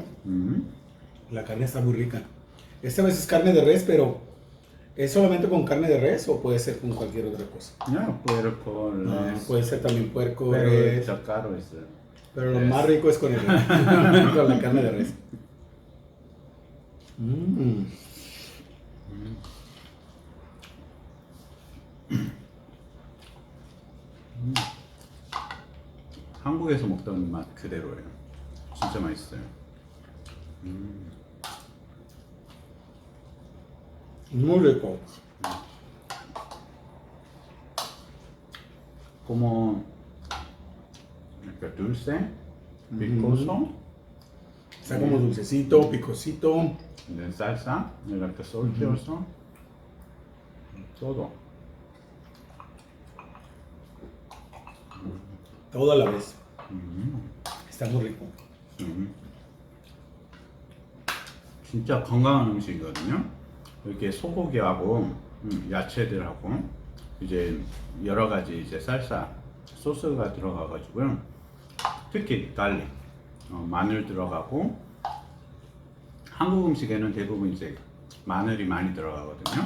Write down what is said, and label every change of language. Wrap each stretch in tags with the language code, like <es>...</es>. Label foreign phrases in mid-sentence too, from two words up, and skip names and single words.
<es>La carne está muy rica. Esta vez es carne de res, pero ¿es solamente con carne de res o puede ser con cualquier otra cosa? No, puerco, res. Puede ser también puerco, pero res. está caro ese. Pero lo res. más rico es con el res, con la carne de res.</es> <ko>한국에서 먹던 맛 그대로예요. 진짜 맛있어요.</ko> <es>Muy rico. Como 이렇게 dulce, picoso, Está como dulcecito, picosito, de salsa, 이렇게 salteoso, todo. todo a la vez. 음. Está muy rico.</es> <ko>진짜 건강한 음식이거든요. 이렇게 소고기하고 야채들하고 이제 여러 가지 이제 쌀사 소스가 들어가가지고요. 특히 갈릭, 마늘 들어가고 한국 음식에는 대부분 이제 마늘이 많이 들어가거든요.</ko>